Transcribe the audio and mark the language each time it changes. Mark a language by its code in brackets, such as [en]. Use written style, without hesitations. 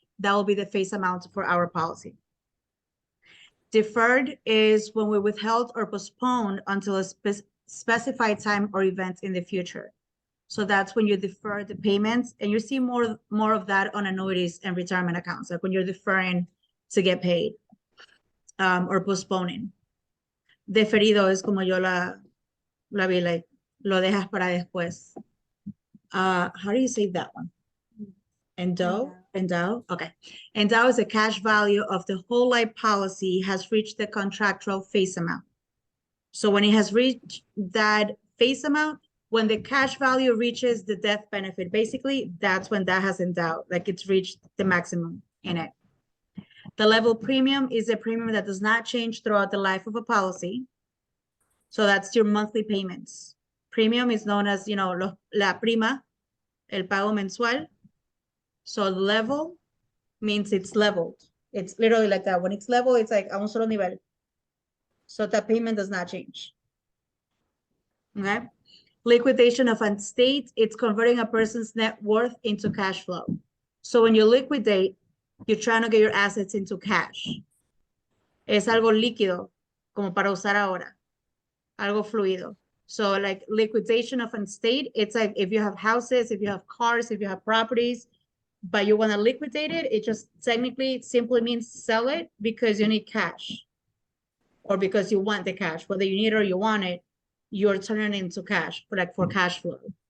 [en] That will be the face amount for our policy. Deferred is when we withheld or postponed until a specified time or event in the future. So that's when you defer the payments, and you see more of that on annuities and retirement accounts, like when you're deferring to get paid or postponing. [es] Deferido es como yo la vi, like lo dejas para después. [en] How do you say that one? Endow? Okay. Endow is the cash value of the whole life policy has reached the contractual face amount. So when it has reached that face amount, when the cash value reaches the death benefit, basically that's when that has endowed, like it's reached the maximum in it. The level premium is a premium that does not change throughout the life of a policy. So that's your monthly payments. Premium is known as, you know, la prima, el pago mensual. So level means it's leveled. It's literally like that. When it's level, it's like a un solo nivel. So that payment does not change. Okay. Liquidation of an estate, it's converting a person's net worth into cash flow. So when you liquidate, you're trying to get your assets into cash. [es] Es algo líquido, como para usar ahora. Algo fluido. [en] So like liquidation of an estate, it's like if you have houses, if you have cars, if you have properties, but you want to liquidate it, it just technically simply means sell it because you need cash or because you want the cash, whether you need it or you want it, you're turning it into cash, for cash flow.